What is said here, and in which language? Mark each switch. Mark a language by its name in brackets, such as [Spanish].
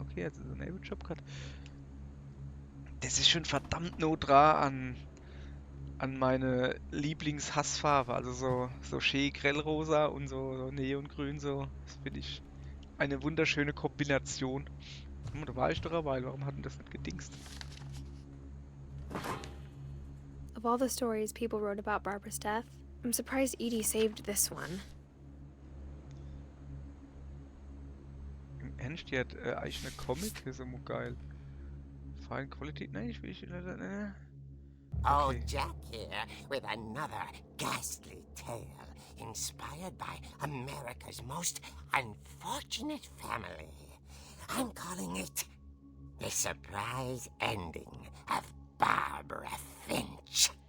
[German] Okay, also so ein Able-Job gerade. Das ist schon verdammt nah dran an meine Lieblingshassfarbe. Also so schön grellrosa und so neongrün, so. Das finde ich eine wunderschöne Kombination. Da war ich doch dabei. Warum hat denn das nicht gedingst? [English] Of all the stories people wrote about Barbara's death, I'm surprised Edie saved this one. [German] Im Ernst, die hat eigentlich eine Comic, ist so geil. Fine Quality, nein, ich will leider, Oh, Okay. [English] Jack here with another ghastly tale inspired by America's most unfortunate family. I'm calling it The Surprise Ending of Barbara Finch.